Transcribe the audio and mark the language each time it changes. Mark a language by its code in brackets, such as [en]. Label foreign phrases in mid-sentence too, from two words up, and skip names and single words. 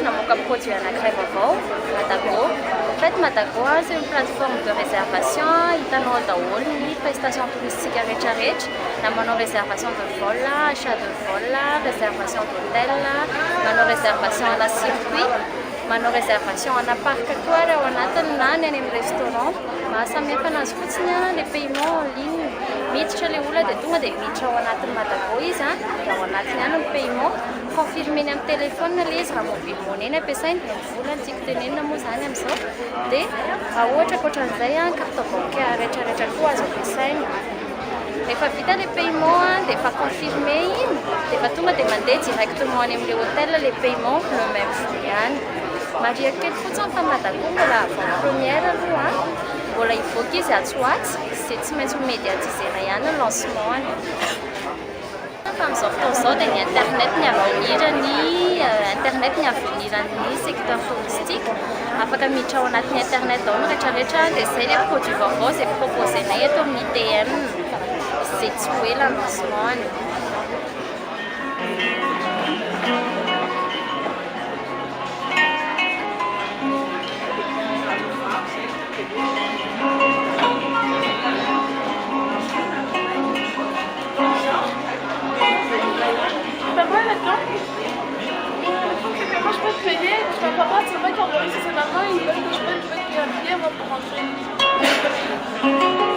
[fr] comme produit un crève vaovao, Matago. En fait, Matago, c'est une plateforme de réservation. [mg] Hitanao daholo ny [fr] prestation touristique [mg] rehetrarehetra, na manao [fr] réservation de vol, achat de vol, réservation d'hôtel, [mg] manao [fr] réservation à la circuit, [mg] manao [fr] réservation à parc [mg] koa raha ao anatiny na ny any amin'ny restaurant. Mahasamihafa anazy fotsiny [fr] le paiement en ligne. [mg] Miditra le olona dia tonga dia miditra ao anatin'ny Matago izy dia ao anatiny ihany ny paiement. Confirmeny amin'ny téléphone ilay izy raha [en] mobile money [mg] ny ampiasainy, ny vola ny tiako tenenina moa zany amin'izao. Dia raha ohatra ankoatran'izay [fr] carte bancaire [mg] rehetrarehetra koa azo ampiasaina. Rehefa vita le paiement dia efa confirmé iny dia efa tonga dia mandeha directement any amin'ilay hôtel [fr] le paiement le même jour [mg] ihany. Mariaka kely fotsiny fa Matago mbola [fr] avant première [mg] aloha mbola hivoaka izy atsoatsy izay tsy maintsy ho médiatisena ihany ny lancement. Amin'izao fotoana izao dia ny internet ny aveniran'ny [fr] secteur touristique. [mg] Afaka miditra ao anatin'ny internet ao rehetrarehetra dia izay ilay produit vaovao izay proposenay eto amin'ny ITM izay tsy ho ela lancement. [fr] Moi je peux te payer, je peux pas voir, c'est vrai qu'Android c'est maintenant, ils veulent que je peux te payer un billet pour rentrer.